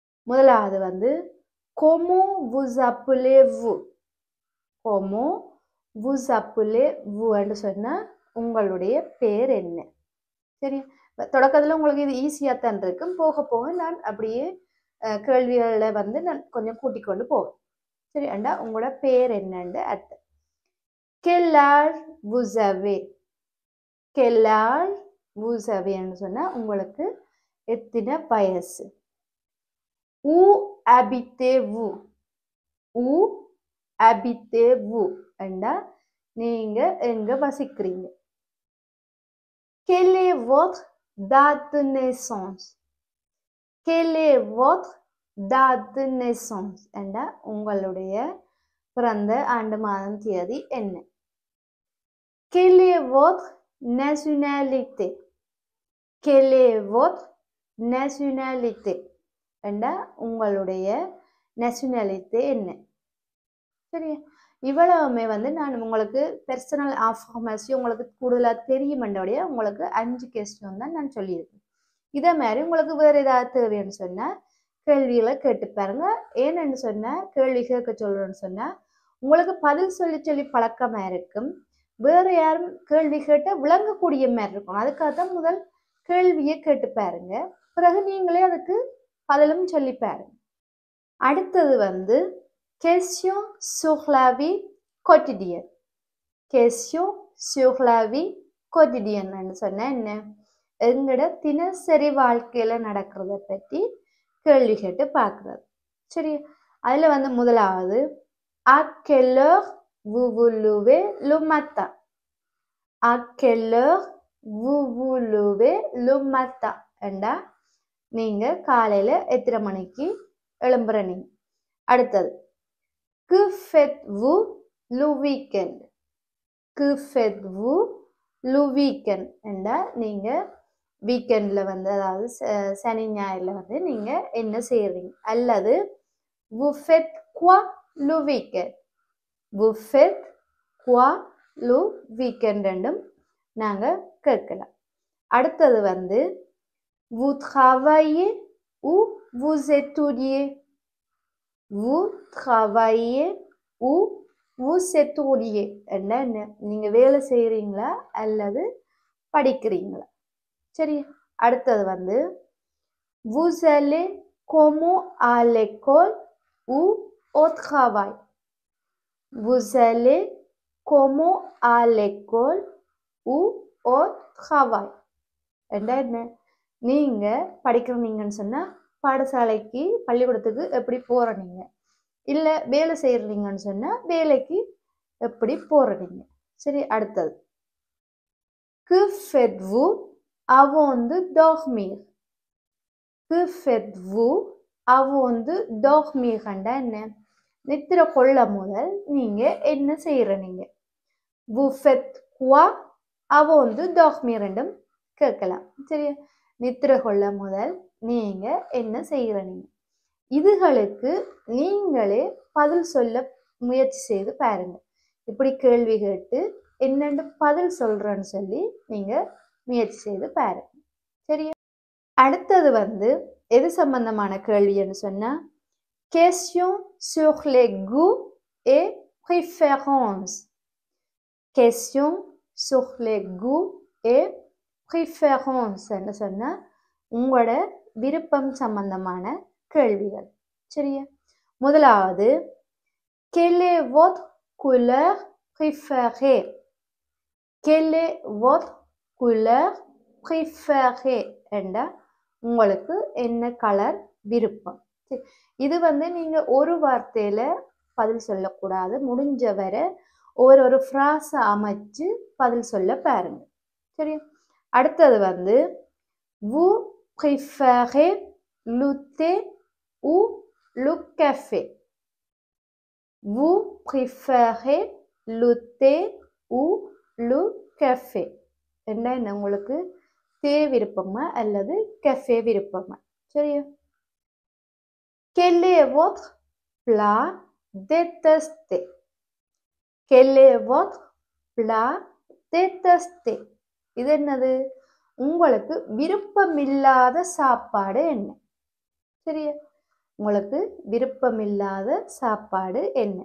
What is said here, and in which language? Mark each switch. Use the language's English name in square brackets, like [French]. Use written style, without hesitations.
[Tamil] முதலாவது வந்து [French] comment vous appelez-vous, comment vous appelez-vous [Tamil] சொன்னால் உங்களுடைய பேர் என்ன. சரியா, தொடக்கத்தில் உங்களுக்கு இது ஈஸியாக தான் இருக்கும். போக போக நான் அப்படியே கேள்விகளை வந்து நான் கொஞ்சம் கூட்டிக் கொண்டு போவேன். சரி அண்டா உங்களோட பேர் என்னன்னு அர்த்தம். [French] quel âge vous avez, quel âge vous avez [Tamil] சொன்னால் உங்களுக்கு எத்தனை வயசு. [French] où habitez-vous, où habitez-vous [Tamil] அண்டா நீங்கள் எங்கே வசிக்கிறீங்க. [French] quelle est votre date de naissance, quelle est votre date de naissance [Tamil] அண்டா உங்களுடைய பிறந்த ஆண்டு மாதம் தேதி என்ன. [French] quelle est votre nationalité, quelle est votre nationalité [Tamil] அண்டா உங்களுடைய நேஷனாலிட்டி என்ன. சரியா, இவ்வளவுமே வந்து நான் உங்களுக்கு பர்சனல் இன்ஃபர்மேஷன் உங்களுக்கு கூடுதலாக தெரியுமெண்டோடைய உங்களுக்கு 5 question தான் நான் சொல்லியிருக்கேன். இதே மாதிரி உங்களுக்கு வேறு ஏதாவது தேவைன்னு சொன்னால் கேள்விகளை கேட்டு பாருங்க. ஏன்னு சொன்னால் கேள்வி கேட்க சொல்கிறேன்னு சொன்னால் உங்களுக்கு பதில் சொல்லி பழக்கமாக இருக்கும். வேறு யாரும் கேள்வி கேட்டால் விளங்கக்கூடிய மாதிரி இருக்கும். அதுக்காக தான் முதல் கேள்வியை கேட்டு பாருங்க, பிறகு நீங்களே அதுக்கு பதிலும் சொல்லி பாருங்க. அடுத்தது வந்து [French] question sur la vie quotidienne. Question sur la vie quotidienne [Tamil] ன்னு சொன்னா என்ன? எங்கட தினசரி வாழ்க்கையில நடக்கிறத பற்றி கேள்வி கேட்டு பார்க்கறது. சரி, அதுல வந்து முதலாவது [French] à quelle heure vous vous levez le matin? À quelle heure vous vous levez le matin? [Tamil] என்றா நீங்க காலையில எத்தனை மணிக்கு எழும்புற நீங்க. அடுத்தது [French] que faites-vous le week-end? que faites-vous le week-end? [Tamil] என்றா நீங்க வீக்கெண்ட்ல வந்து அதாவது சனி ஞாயிறுல வந்து நீங்க என்ன செய்யறீங்க? அல்லது [French] vous faites quoi le week-end? vous faites quoi le week-end [Tamil] ரெண்டும் நாங்க கேட்கலாம். அடுத்தது வந்து [French] vous travaillez ou vous étudiez? vous travaillez ou vous étudiez [Tamil] என்ன? நீங்க வேலை செய்யறீங்களா அல்லது படிக்கிறீங்களா? சரி, அடுத்தது வந்து [French] vous allez comment à l'école ou au travail? vous allez comment à l'école ou au travail? [Tamil] என்ன? நீங்க படிக்கிறீங்கன்னு சொன்னா பாடசாலைக்கு பள்ளிக்கூடத்துக்கு எப்படி போறீங்க? இல்ல வேலை செய்யறீங்கன்னு சொன்னா வேலைக்கு எப்படி போறீங்க? சரி, அடுத்தது [French] que faites-vous avant de dormir? que faites-vous avant de dormir [Tamil] கண்டா என்ன? நித்திர கொள்ள முதல் நீங்க என்ன செய்யறீங்க? [French] vous faites quoi avant de dormir [Tamil] ரெண்டும் கேட்கலாம். சரியா, நித்திர கொள்ள முதல் நீங்க என்ன செய்யறீங்க? இதுகளுக்கு நீங்களே பதில் சொல்ல முயற்சி செய்து பாருங்க. இப்படி கேள்வி கேட்டு என்னென்னு பதில் சொல்றேன்னு சொல்லி நீங்க முயற்சி செய்து பாருங்க. சரியா, அடுத்தது வந்து எது சம்பந்தமான கேள்வின்னு சொன்னா [French] question sur les goûts et préférences. question sur les goûts et préférences [Tamil] ன்னு சொன்னா உங்களோட விருப்பம் சம்பந்தமான கேள்விகள். சரியா, முதலாவது [French] quelle est votre couleur préférée? quelle est votre couleur préférée [Tamil] என்றா உங்களுக்கு என்ன கலர் விருப்பம்? இது வந்து நீங்க ஒரு வார்த்தையில பதில் சொல்லக்கூடாது. முடிஞ்ச வரை ஒரு ஃப்ராஸை அமைச்சு பதில் சொல்ல பாருங்க. சரியா, அடுத்தது வந்து [French] vous préférez le thé ou le café? vous préférez le thé ou le café? [Tamil] என்ன உங்களுக்கு தே விருப்பமா அல்லது கஃபே விருப்பமா? சரியா, [French] quel est votre plat détesté? quel est votre plat détesté? [Tamil] இது என்னது? உங்களுக்கு விருப்பமில்லாத சாப்பாடு என்ன? சரியா, உங்களுக்கு விருப்பமில்லாத சாப்பாடு என்ன?